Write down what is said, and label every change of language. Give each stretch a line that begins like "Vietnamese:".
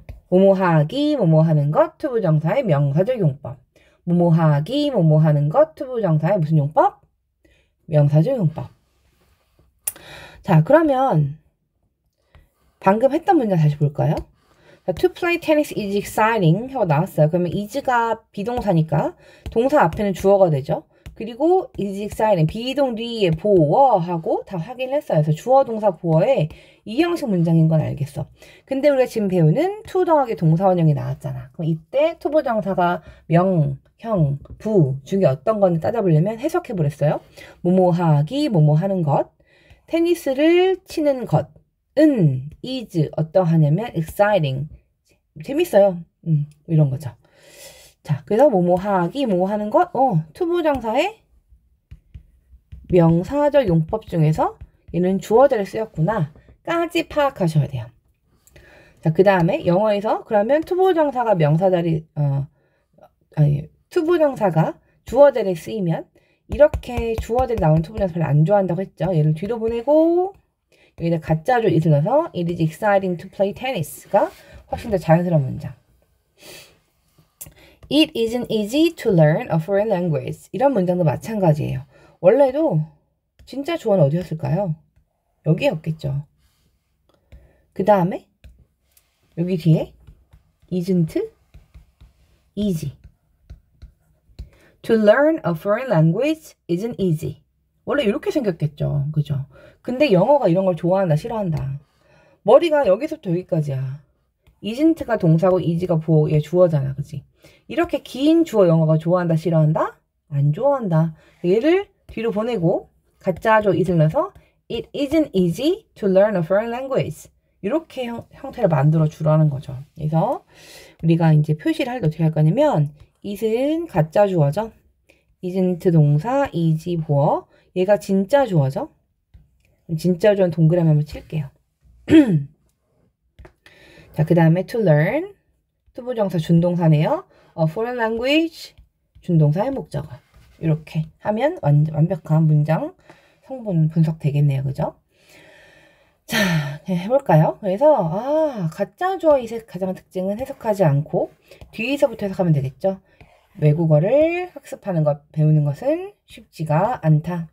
Korean: 뭐뭐 하기, 뭐뭐 하는 것, 투부정사의 명사적 용법. 뭐뭐 하기, 뭐뭐 하는 것, 투부정사의 무슨 용법? 명사적 용법. 자, 그러면 방금 했던 문장 다시 볼까요?
English: To play tennis is exciting
Korean: 하고 나왔어요. 그러면 is가 비동사니까 동사 앞에는 주어가 되죠. 그리고
English: is exciting
Korean: 비동 뒤에 보어 하고 다 확인했어요. 그래서 주어 동사 보어에 이 형식 문장인 건 알겠어. 근데 우리가 지금 배우는 to 더하기 동사 원형이 나왔잖아. 그럼 이때 투부정사가 명, 형, 부 중에 어떤 건지 따져보려면 해석해 버렸어요. 뭐뭐 하기, 뭐뭐 하는 것, 테니스를 치는 것은 is 어떠하냐면 exciting 재밌어요. 이런 거죠. 자, 그래서 뭐뭐 하기, 뭐 하는 것, 투부정사의 명사적 용법 중에서 얘는 주어자를 쓰였구나 까지 파악하셔야 돼요. 자, 그 다음에 영어에서 그러면 투부정사가 명사자리 투부정사가 주어자리에 쓰이면 이렇게 주어자리 나오는 투부정사 별로 안 좋아한다고 했죠. 얘를 뒤로 보내고 여기다 가짜로 it을 넣어서
English: It is exciting to play tennis
Korean: 가 훨씬 더 자연스러운 문장.
English: It isn't easy to learn a foreign language.
Korean: 이런 문장도 마찬가지예요. 원래도 진짜 주어는 어디였을까요? 여기에 없겠죠. 그 다음에 여기 뒤에 isn't easy.
English: To learn a foreign language isn't easy.
Korean: 원래 이렇게 생겼겠죠. 그죠? 근데 영어가 이런 걸 좋아한다, 싫어한다. 머리가 여기서부터 여기까지야. isn't가 동사고 is가 보어의 주어잖아. 그치? 이렇게 긴 주어 영어가 좋아한다, 싫어한다? 안 좋아한다. 얘를 뒤로 보내고 가짜죠 it을 넣어서
English: It isn't easy to learn a foreign language.
Korean: 이렇게 형태를 만들어 주라는 거죠. 그래서 우리가 이제 표시를 할 때 어떻게 할 거냐면 it은 가짜 주어죠. isn't 동사, is 보어. 얘가 진짜 주어죠. 진짜 주어는 동그라미 한번 칠게요. 자, 그 다음에 to learn 투부정사 준동사네요.
English: A foreign language
Korean: 준동사의 목적어. 이렇게 하면 완벽한 문장 성분 분석되겠네요. 그죠? 자, 해볼까요? 그래서 가짜 주어의 가장 특징은 해석하지 않고 뒤에서부터 해석하면 되겠죠. 외국어를 학습하는 것, 배우는 것은 쉽지가 않다.